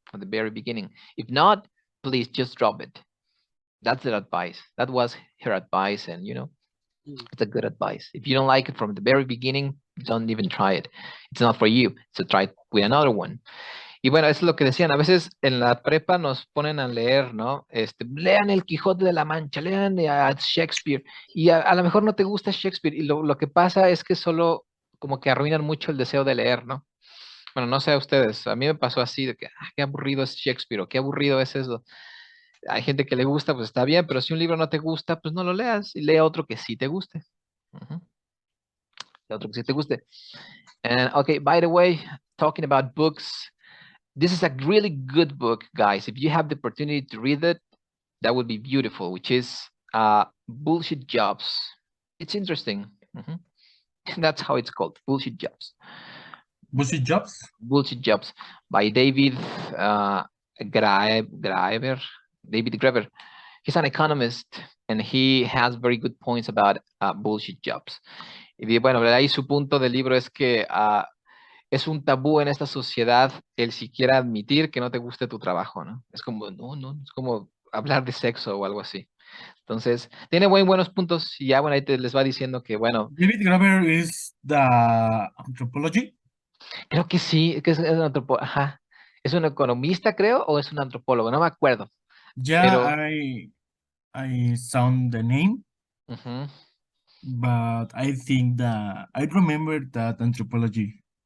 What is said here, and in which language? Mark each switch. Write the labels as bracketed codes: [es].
[en] From the very beginning. If not, please just drop it. That's the advice. That was her advice, and it's a good advice. If you don't like it from the very beginning, don't even try it. It's not for you. So try with another one. [es] Y bueno, eso es lo que decían. A veces en la prepa nos ponen a leer, ¿no? Lean El Quijote de la Mancha, lean a Shakespeare. Y a lo mejor no te gusta Shakespeare. Y lo que pasa es que solo como que arruinan mucho el deseo de leer, ¿no? Bueno, no sé a ustedes. A mí me pasó así, de que, qué aburrido es Shakespeare o qué aburrido es eso. Hay gente que le gusta, pues está bien, pero si un libro no te gusta, pues no lo leas y lea otro que sí te guste. Otro que sí te guste. [en] And okay, by the way, talking about books, this is a really good book, guys. If you have the opportunity to read it, that would be beautiful, which is Bullshit Jobs. It's interesting. That's how it's called, Bullshit Jobs. Bullshit Jobs? Bullshit Jobs by David Graeber. David Graeber. He's an economist and he has very good points about bullshit jobs. [es] Y bueno, ahí su punto del libro es que es un tabú en esta sociedad el siquiera admitir que no te guste tu trabajo, ¿no? Es como, no, es como hablar de sexo o algo así. Entonces, tiene buenos puntos y ya, bueno, ahí les va diciendo que, bueno. [en] David Graeber is the anthropology? [es] Creo que sí, que es un antropólogo, ajá. ¿Es un economista, creo, o es un antropólogo? No me acuerdo. [en] Yeah, [es] Pero, [en] I sound the name, but I think that I remember that anthropology.